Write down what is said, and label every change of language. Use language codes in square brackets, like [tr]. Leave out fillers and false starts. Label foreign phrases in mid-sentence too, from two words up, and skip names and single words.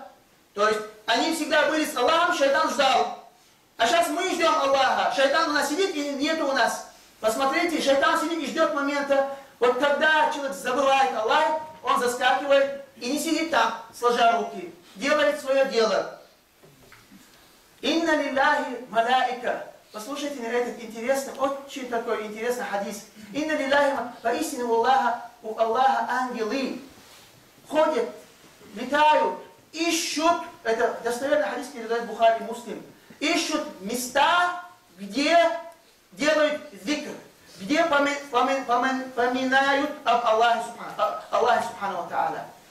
[ru] То есть они всегда были с Аллахом, шайтан ждал. А сейчас мы ждем Аллаха, шайтан у нас сидит и нету у нас. Посмотрите, шайтан сидит и ждет момента. Вот когда человек забывает Аллах, он заскакивает и не сидит там, сложа руки, делает свое дело. [ar] إن لله ملائكة. [ru] Послушайте этот интересный, очень такой интересный хадис. [ar] إن لله, [ru] поистине у Аллаха ангелы ходят, летают, ищут, это достоверный хадис передает Бухари Муслим, ищут места, где делают зикр, где поминают об Аллахе [ar] سبحانه وتعالى.